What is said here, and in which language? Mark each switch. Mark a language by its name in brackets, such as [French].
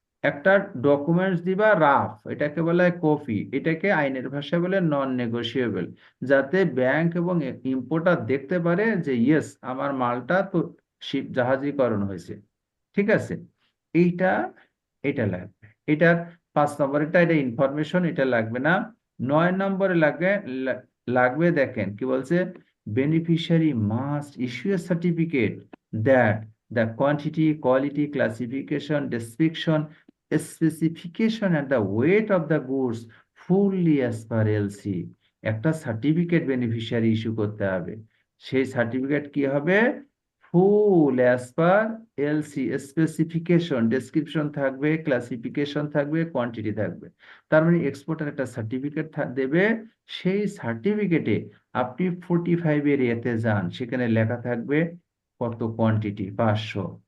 [Bangla] একটা ডকুমেন্টস দিবা রাফ, এটাকে বলা হয় কপি, এটাকে আইনের ভাষায় বলে নন নেগোশিয়েবল, যাতে ব্যাংক এবং ইম্পোর্টার দেখতে পারে যে ইয়েস আমার মালটা তো শিপ জাহাজীকরণ হয়েছে। ঠিক আছে, এইটা এটা লাগবে। এটার 5 নম্বরেরটা এটা ইনফরমেশন, এটা লাগবে না। 9 নম্বরে লাগবে দেখেন কি বলছে, [English] Beneficiary must issue a certificate that the quantity, quality, classification, description, specification and the weight of the goods fully as per LC। [Bangla] একটা সার্টিফিকেট বেনিফিশিয়ারি ইস্যু করতে হবে, সেই সার্টিফিকেট কি হবে, ফুল as per LC, specification, description থাকবে, classification থাকবে, quantity থাকবে। তার মানে এক্সপোর্টার একটা সার্টিফিকেট দেবে, সেই সার্টিফিকেটে আপনি 45-এর এতে যান, সেখানে লেখা থাকবে কত কোয়ান্টিটি, 500।